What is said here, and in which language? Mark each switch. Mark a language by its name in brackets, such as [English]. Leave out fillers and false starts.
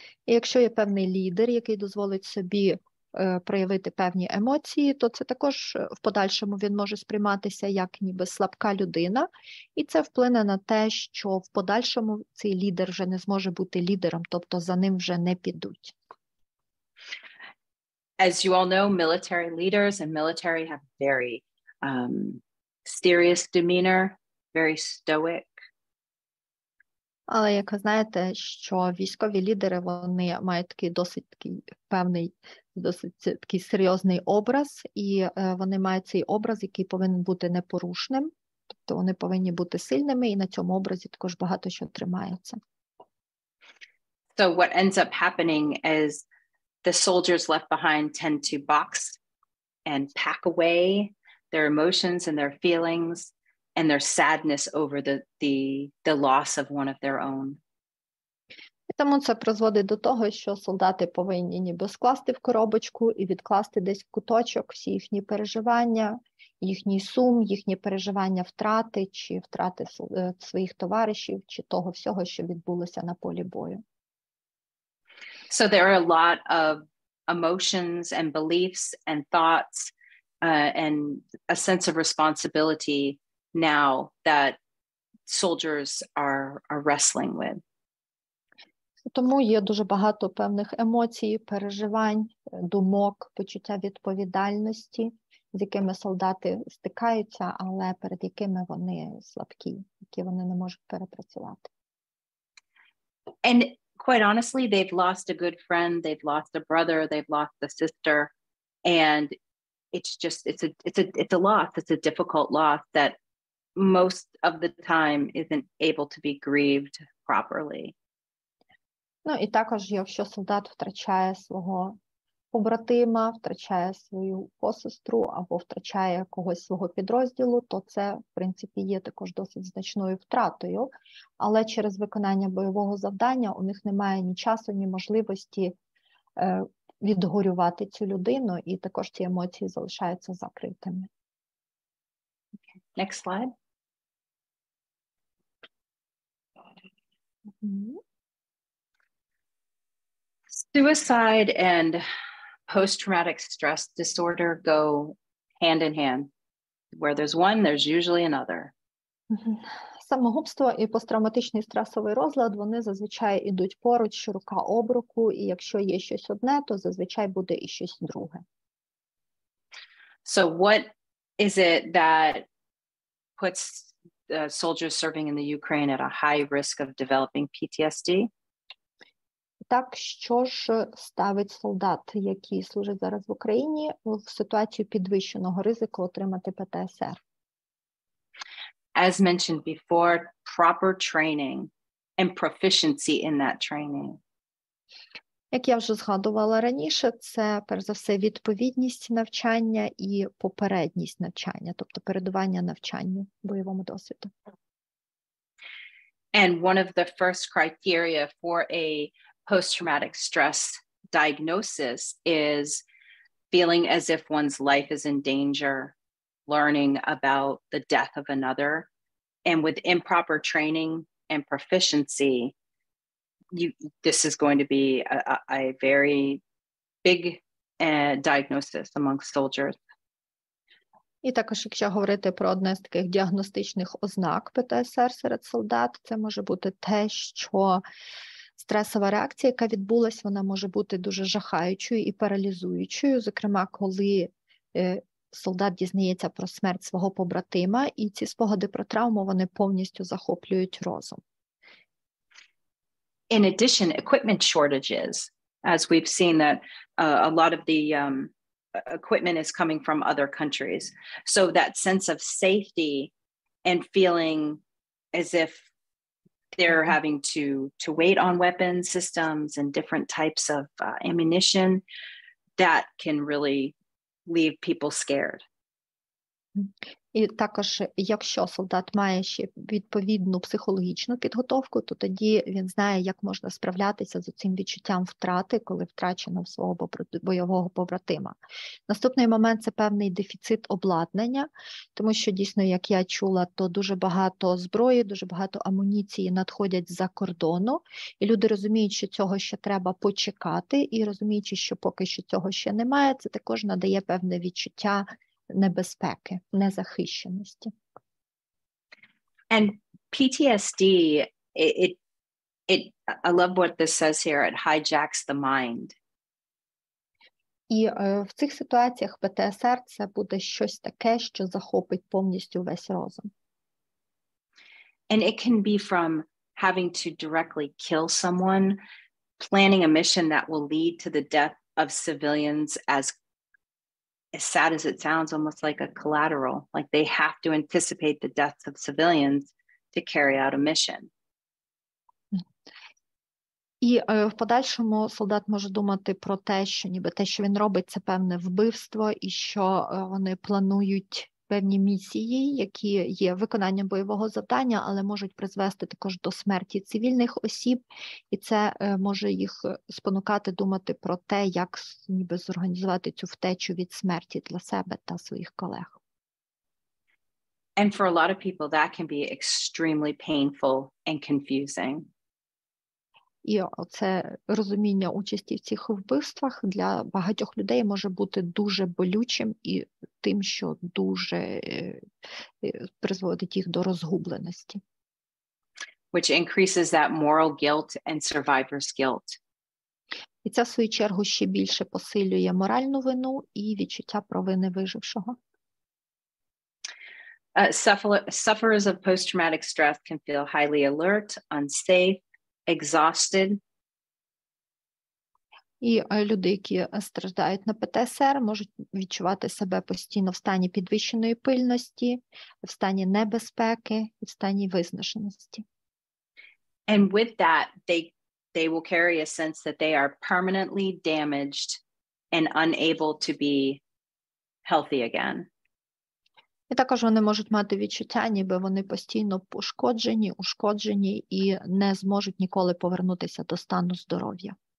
[Ukrainian] І якщо є певний лідер, який дозволить собі проявити певні емоції, то це також в подальшому він може сприйматися як ніби слабка людина, і це вплине на те, що в подальшому цей лідер вже не зможе бути лідером, тобто за ним вже не підуть. [English] As you all know, military leaders and military have very serious demeanor, very stoic. [Ukrainian] Але як ви знаєте, що військові лідери, вони мають такий досить такий певний, досить такий серйозний образ, і вони мають цей образ, який повинен бути непорушним, тобто вони повинні бути сильними, і на цьому образі також багато що тримається. [English] So what ends up happening is the soldiers left behind tend to box and pack away their emotions and their feelings and their sadness over the loss of one of their own. [Ukrainian] І тому це призводить до того, що солдати повинні ніби скласти в коробочку і відкласти десь в куточок всі їхні переживання, їхній сум, їхні переживання втрати, чи втрати своїх товаришів, чи того всього, що відбулося на полі бою. [English] So there are a lot of emotions and beliefs and thoughts and a sense of responsibility now that soldiers are wrestling with. [Ukrainian] Тому є дуже багато певних емоцій, переживань, думок, почуття відповідальності, з якими солдати стикаються, але перед якими вони слабкі, які вони не можуть перепрацювати. [English] And quite honestly, they've lost a good friend, they've lost a brother, they've lost a sister, and it's just it's a loss. It's a difficult loss that most of the time isn't able to be grieved properly. [Ukrainian] Ну і також, якщо солдат втрачає свого побратима, втрачає свою посестру або втрачає когось свого підрозділу, то це, в принципі, є також досить значною втратою. Але через виконання бойового завдання у них немає ні часу, ні можливості відгорювати цю людину, і також ці емоції залишаються закритими. [English] Next slide. Suicide and post-traumatic stress disorder go hand in hand. Where there's one, there's usually another. [Ukrainian] Самогубство і посттравматичний стресовий розлад, вони зазвичай ідуть поруч, рука об руку, і якщо є щось одне, то зазвичай буде і щось друге. [English] So what is it that puts soldiers serving in the Ukraine at a high risk of developing PTSD? [Ukrainian] Так, що ж ставить солдат, які служать зараз в Україні, в ситуацію підвищеного ризику отримати ПТСР? [English] As mentioned before, proper training and proficiency in that training. [Ukrainian] Як я вже згадувала раніше, це, перш за все, відповідність навчання і попередність навчання, тобто передування навчанню, бойовому досвіду. [English] And one of the first criteria for a post-traumatic stress diagnosis is feeling as if one's life is in danger, learning about the death of another. And with improper training and proficiency, this is going to be a very big diagnosis among soldiers. [Ukrainian] І також, якщо говорити про одне з таких діагностичних ознак ПТСР серед солдат, це може бути те, що стресова реакція, яка відбулась, вона може бути дуже жахаючою і паралізуючою, зокрема, коли солдат дізнається про смерть свого побратима, і ці спогади про травму, вони повністю захоплюють розум. [English] In addition, equipment shortages, as we've seen that a lot of the equipment is coming from other countries. So that sense of safety and feeling as if they're having to wait on weapon systems and different types of ammunition that can really leave people scared. [Ukrainian] І також, якщо солдат має ще відповідну психологічну підготовку, то тоді він знає, як можна справлятися з цим відчуттям втрати, коли втрачено свого бойового побратима. Наступний момент – це певний дефіцит обладнання, тому що дійсно, як я чула, то дуже багато зброї, дуже багато амуніції надходять з-за кордону, і люди розуміють, що цього ще треба почекати, і розуміючи, що поки що цього ще немає, це також надає певне відчуття небезпеки, незахищеності. [English] And PTSD, I love what this says here, it hijacks the mind. [Ukrainian] І в цих ситуаціях ПТСР – це буде щось таке, що захопить повністю весь розум. [English] And it can be from having to directly kill someone, planning a mission that will lead to the death of civilians as sad as it sounds, almost like a collateral, like they have to anticipate the deaths of civilians to carry out a mission. [Ukrainian] І в подальшому солдат може думати про те, що ніби те, що він робить, це певне вбивство, і що вони планують певні місії, які є виконанням бойового завдання, але можуть призвести також до смерті цивільних осіб, і це може їх спонукати думати про те, як ніби зорганізувати цю втечу від смерті для себе та своїх колег. [English] And for a lot of people, that can be extremely painful and confusing. [Ukrainian] І це розуміння участі в цих вбивствах для багатьох людей може бути дуже болючим і тим, що дуже призводить їх до розгубленості. [English] Which increases that moral guilt and survivor's guilt. [Ukrainian] І це, в свою чергу, ще більше посилює моральну вину і відчуття провини вижившого. [English] Sufferers of post-traumatic stress can feel highly alert, unsafe, exhausted. [Ukrainian] І люди, які страждають на ПТСР, можуть відчувати себе постійно в стані підвищеної пильності, в стані небезпеки, в стані виснаженості. [English] And with that, they will carry a sense that they are permanently damaged and unable to be healthy again. [Ukrainian] І також вони можуть мати відчуття, ніби вони постійно пошкоджені, ушкоджені і не зможуть ніколи повернутися до стану здоров'я.